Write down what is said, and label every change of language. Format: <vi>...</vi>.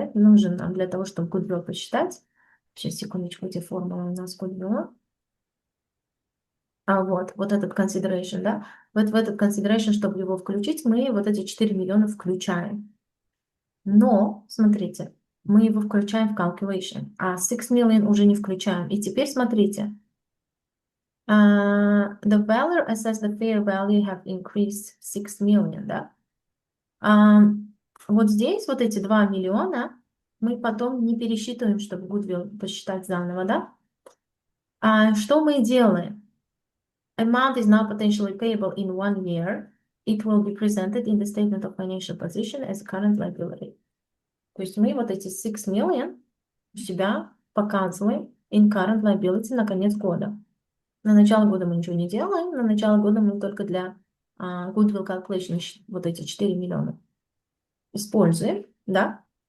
<ru>Это нужен нам для того, чтобы Goodwill посчитать. Сейчас, секундочку, где формула у нас Goodwill. Вот этот consideration, да? Вот в этот consideration, чтобы его включить, мы вот эти 4 миллиона включаем. Но, смотрите, мы его включаем в calculation, а 6 million уже не включаем. И теперь смотрите.</ru> <en>The value assessed the fair value have increased 6 million, да?</en> <ru>Вот здесь вот эти 2 миллиона мы потом не пересчитываем, чтобы Goodwill посчитать заново, да? Что мы делаем?</ru> <en>Amount is now potentially payable in 1 year. It will be presented in the statement of financial position as current liability.</en> <ru>То есть мы вот эти 6 million у себя показываем</ru> <en>in current liability</en> <ru>на конец года. На начало года мы ничего не делаем, на начало года мы только для Goodwill Calculation вот эти 4 миллиона используем, да?</ru>